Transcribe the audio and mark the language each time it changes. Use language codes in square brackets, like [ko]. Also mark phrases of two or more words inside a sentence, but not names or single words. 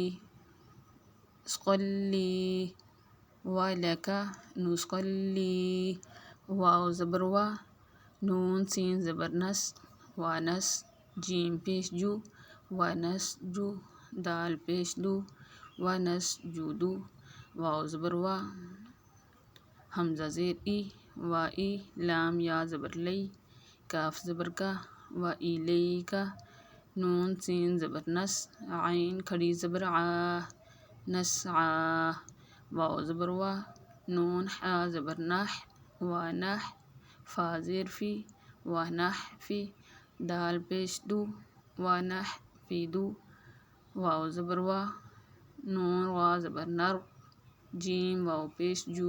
[ur] سقلی، والا کا، نو سقلی، واو زبر وا، نون سین زبر نس، وانس، جیم پیش جو، وانس جو، دال پیش دو، وانس جودو، واو زبر وا، حمزہ زیر ای، وا ای، لام یا زبر لئی، کاف زبر کا، وا ای لئی کا، نون سین زبر نس، عین کھڑی زبر آ، نسعا، واو زبر وا، نون حا زبر نح، وانح، فا زیر فی، وانح فی، دال پیش دو، وانح فی دو، واو زبر وا، نون وا زبر نر، جیم واو پیش جو،